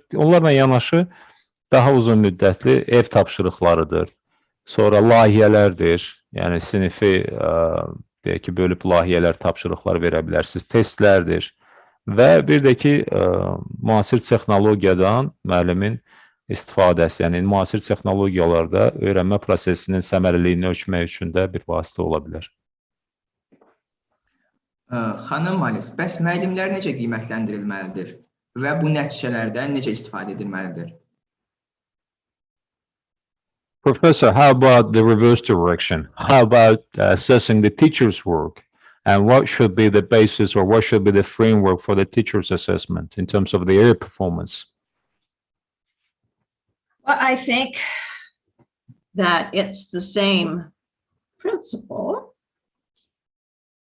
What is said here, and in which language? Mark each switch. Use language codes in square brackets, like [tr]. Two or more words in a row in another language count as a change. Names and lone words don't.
[az] Onlarla yanaşı daha uzun müddətli ev tapşırıqlarıdır, sonra layihələrdir, yəni sinifi deyək ki, bölüb layihələr, tapşırıqlar verə bilərsiniz, testlərdir və bir də ki, müasir texnologiyadan müəllimin istifadəsi, yəni müasir texnologiyalarda öyrənmə prosesinin səmərəliliyini ölçmək üçün də bir vasitə ola bilər. Xanım Mullis, bəs müəllimlər necə qiymətləndirilməlidir və bu nəticələrdən necə istifadə edilməlidir? [en] Professor, how about the reverse direction? How about assessing the teacher's work? And what should be the basis or what should be the framework for the teacher's assessment in terms of their performance? Well, I think that it's the same principle.